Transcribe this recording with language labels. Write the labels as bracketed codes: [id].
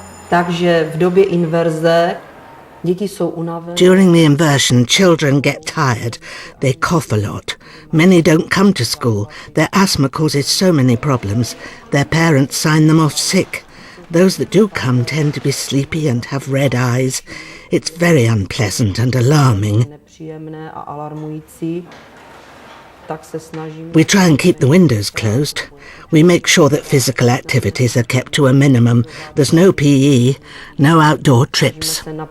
[cs] Takže v době inverze děti jsou unavené. [en] During the inversion, children get tired. They cough a lot. Many don't come to school. Their asthma causes so many problems. Their parents sign them off sick. Those that do come tend to be sleepy and have red eyes. It's very unpleasant and alarming. [cs] Nepříjemné a alarmující. [en] We try and keep the windows closed. We make sure that physical activities are kept to a minimum. There's no PE, no outdoor trips.